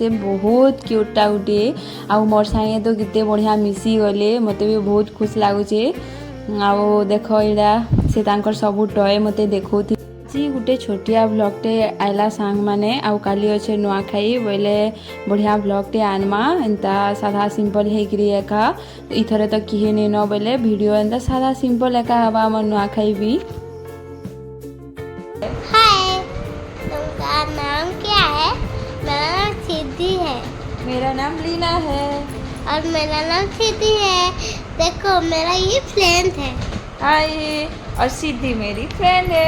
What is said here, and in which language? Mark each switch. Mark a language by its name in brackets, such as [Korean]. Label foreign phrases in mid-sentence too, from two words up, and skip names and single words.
[Odia] ବହୁତ କ୍ୟୁଟ୍ଟା ଗୁଟେ ଆଉ ମୋର୍ ସାଙ୍ଗେ ତ କେତେ ବଢ଼ିଆ ମିଶି ଗଲେ ମୋତେ ବି ବହୁତ ଖୁସି ଲାଗୁଛେ ଆଉ ଦେଖ ଏଇଟା ସେ ତାଙ୍କର ସବୁ ଟୟ ମୋତେ ଦେଖଉଥିଲେ ଆଜି ଗୋଟେ ଛୋଟିଆ ଭ୍ଲଗ୍ଟେ ଆଇଲା ସାଙ୍ଗମାନେ ଆଉ କାଲି ଅଛେ ନୂଆଖାଇ ବୋଇଲେ ବଢ଼ିଆ ଭ୍ଲଗ୍ଟେ ଆନମା ଏନ୍ତା ସାଧା ସିମ୍ପଲ୍ ହେଇକିରି ଏକା ଇଥରେ ତ କିହି ନେଇନ ବୋଇଲେ ଭିଡ଼ିଓ ଏନ୍ତା ସାଧା ସିମ୍ପଲ୍ ଏକା ହେବା ଆମର ନୂଆଖାଇ ବି। [Hindi] हाय, तुमका नाम क्या है? मेरा नाम सिद्धि है मेरा नाम लीना है और मेरा नाम सिद्धि है। देखो मेरा ये फ्रेंड है। हाय और सिद्धि मेरी फ्रेंड है